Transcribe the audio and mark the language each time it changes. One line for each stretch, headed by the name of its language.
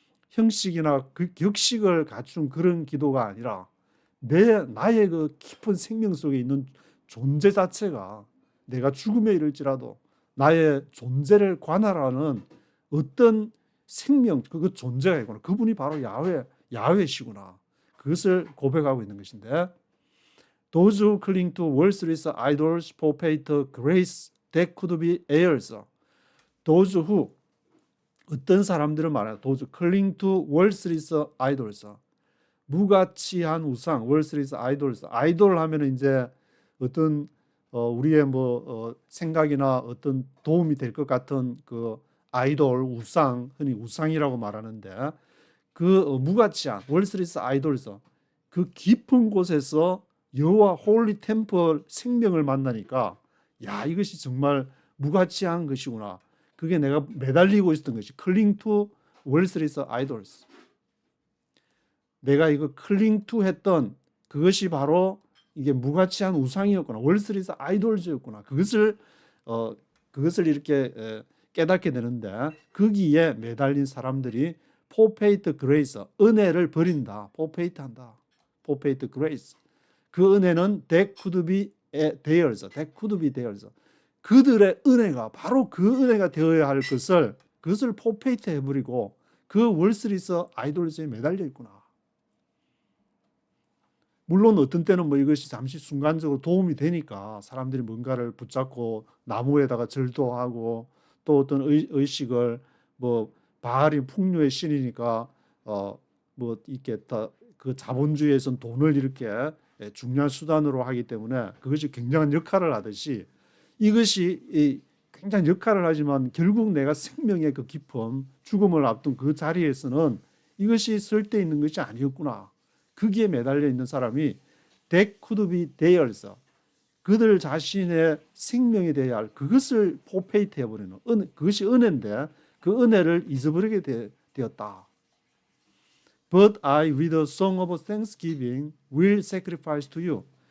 Korean: 형식이나 그 격식을 갖춘 그런 기도가 아니라 나의 그 깊은 생명 속에 있는 존재 자체가, 내가 죽음에 이를지라도 나의 존재를 관할하는 어떤 생명, 그 존재가 있구나. 그분이 바로 야훼시구나. 그것을 고백하고 있는 것인데,
English: Those who cling to worthless idols forfeit grace that could be heirs. Those who,
Korean: 어떤 사람들은 말해요.
English: Those who cling to worthless idols.
Korean: 무가치한 우상,
English: worthless idols.
Korean: 아이돌 하면은 이제 어떤 우리의 생각이나 어떤 도움이 될 것 같은 그 아이돌, 우상, 흔히 우상이라고 말하는데, 그 무가치한 worthless idols, 그 깊은 곳에서 여호와 홀리 템플 생명을 만나니까, 야, 이것이 정말 무가치한 것이구나. 그게 내가 매달리고 있었던 것이
English: cling to worthless idols.
Korean: 내가 이거
English: cling to
Korean: 했던 그것이 바로 이게 무가치한 우상이었구나.
English: worthless idols였구나.
Korean: 그것을 이렇게 깨닫게 되는데, 거기에 매달린 사람들이
English: forfeit grace,
Korean: 은혜를 버린다.
English: forfeit
Korean: 한다.
English: forfeit grace.
Korean: 그 은혜는
English: that could be theirs. that could be theirs.
Korean: 그들의 은혜가 바로 그 은혜가 되어야 할 그것을 forfeit 해버리고 그
English: worthless idols
Korean: 에 매달려 있구나. 물론 어떤 때는 이것이 잠시 순간적으로 도움이 되니까 사람들이 뭔가를 붙잡고 나무에다가 절도 하고, 또 어떤 의식을 바알이 풍요의 신이니까 이렇게 그 자본주의에선 돈을 이렇게 중요한 수단으로 하기 때문에 그것이 굉장한 역할을 하듯이, 이것이 굉장한 역할을 하지만 결국 내가 생명의 그 깊음, 죽음을 앞둔 그 자리에서는 이것이 쓸데있는 것이 아니었구나. 거기에 매달려 있는 사람이
English: that could be theirs,
Korean: 그들 자신의 생명이 되어야 할 그것을 포페이트 해버리는, 그것이 은혜인데 그 은혜를 잊어버리게 되었다.
English: But I with a song of thanksgiving will sacrifice to you.